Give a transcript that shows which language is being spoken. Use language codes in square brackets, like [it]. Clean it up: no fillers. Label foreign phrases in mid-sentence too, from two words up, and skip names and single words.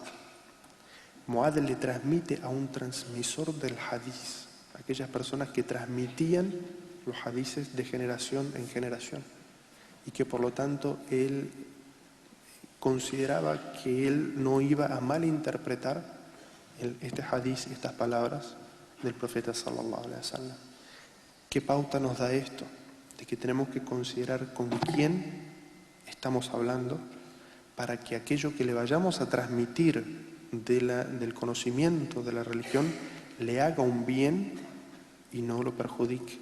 [es] Mu'adh le transmite a un transmisor del hadiz, aquellas personas que transmitían los hadices de generación en generación, y que por lo tanto él consideraba que él no iba a malinterpretar este hadiz y estas palabras del profeta [ar] صلى الله عليه وسلم. [es] ¿Qué pauta nos da esto? De que tenemos que considerar con quién estamos hablando para que aquello que le vayamos a transmitir del conocimiento de la religión le haga un bien y no lo perjudique.